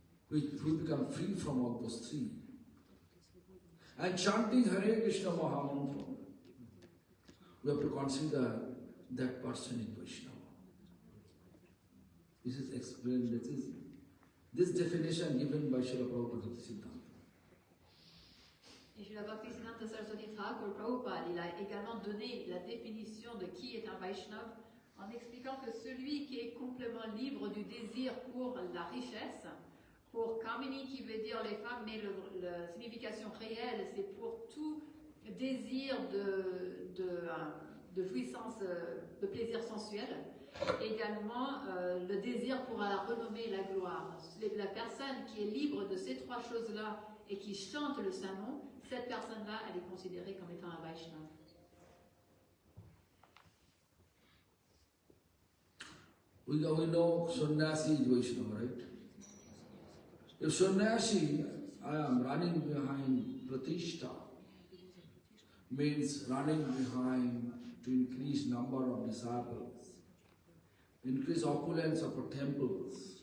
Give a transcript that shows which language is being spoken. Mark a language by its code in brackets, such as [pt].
[en] We become free from all those 3. And chanting Hare Krishna Mahamantra, we have to consider that person in Vaishnava. This is explained, this definition given by Srila Prabhupada Bhakti Siddhanta. [fr] Et Srila Bhakti Siddhanta Saraswati Thakur Prabhupada, il a également donné la définition de qui est un Vaishnav en expliquant que celui qui est complètement libre du désir pour la richesse, pour Kamini qui veut dire les femmes, mais la signification réelle c'est pour tout désir de jouissance, de plaisir sensuel. Également le désir pour la renommée et la gloire. La personne qui est libre de ces 3 choses-là et qui chante le Saint-Nom, cette personne-là, elle est considérée comme étant un Vaishnava. [en] We know sannyasi is Vaishnava, right? If sannyasi, I am running behind pratishtha, means running behind to increase number of disciples, increase opulence of our temples.